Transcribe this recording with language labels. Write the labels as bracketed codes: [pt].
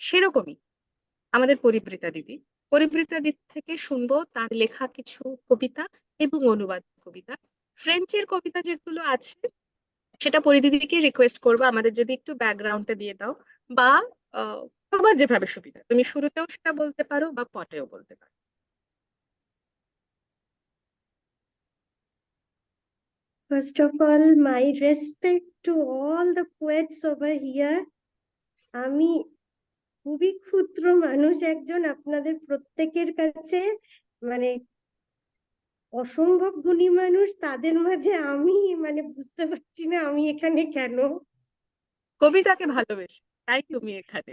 [bn] সেরকমই আমাদের পরিবৃতা দিদি, পরিবৃতা দিদি থেকে শুনবো তার লেখা কিছু কবিতা এবং অনুবাদ কবিতা। ফ্রেঞ্চের কবিতা যেগুলো আছে সেটা পরিদিদিকে রিকোয়েস্ট করবো আমাদের যদি একটু ব্যাকগ্রাউন্ডটা দিয়ে দাও, বা তোমার যেভাবে সুবিধা, তুমি শুরুতেও সেটা বলতে পারো বা পরেও বলতে পারো। [en] First of all, my respect to all the poets over here. [bn] আমি খুবই ক্ষুদ্র মানুষ একজন, আপনাদের প্রত্যেকের কাছে মানে অসম্ভব গুণী মানুষ, তাদের মাঝে আমি মানে বুঝতে পারছি না আমি এখানে কেন। কবিতাকে ভালোবেসে তাই তুমি এখানে।